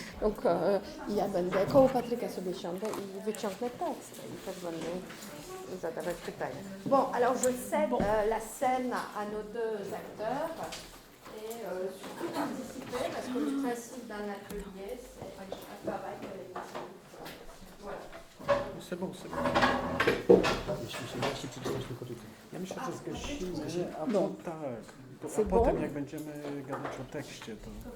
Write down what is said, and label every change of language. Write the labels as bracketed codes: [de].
[pl] Donc, ja będę, koło Patryka sobie siądę i wyciągnę tekst i też będę zadawać pytania. [fr] Bon, alors je cède la scène à nos deux acteurs. Et surtout participer, parce que le principe d'un atelier, c'est un travail collectif. Voilà. C'est bon. [pl] Jeśli się da się przeczytać tylko tutaj. Ja myślę, że zgasimy, a potem jak będziemy gadać o tekście, to...